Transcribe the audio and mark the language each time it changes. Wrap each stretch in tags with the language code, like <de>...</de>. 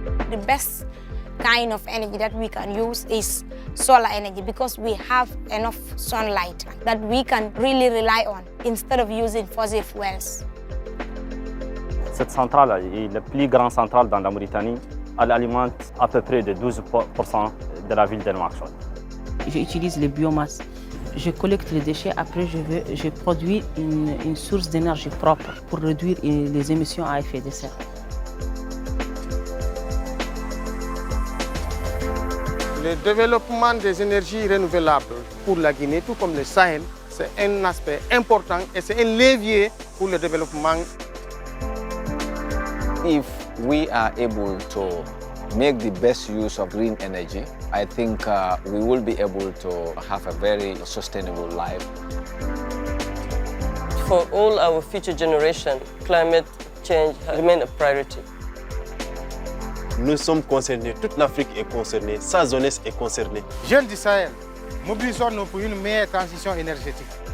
<en>The best kind of energy that we can use is solar energy because we have enough sunlight that we can really rely on instead of using fossil fuels.</en> <fr>Cette centrale est la plus grande centrale dans la Mauritanie. Elle alimente à peu près de 12% de la ville de Nouakchott. J'utilise les biomasses. Je collecte les déchets, après je produis une source d'énergie propre pour réduire les émissions à effet de serre. Le développement des énergies renouvelables pour la Guinée, tout comme le Sahel, c'est un aspect important et c'est un levier pour le développement.</fr> <en>If we are able to make the best use of green energy, I think we will be able to have a very sustainable life. For all our future generations, climate change remains a priority.</en> <fr>Nous sommes concernés, toute l'Afrique est concernée, sa jeunesse est concernée. Jeunes du Sahel, mobilisons-nous pour une meilleure transition énergétique.</fr>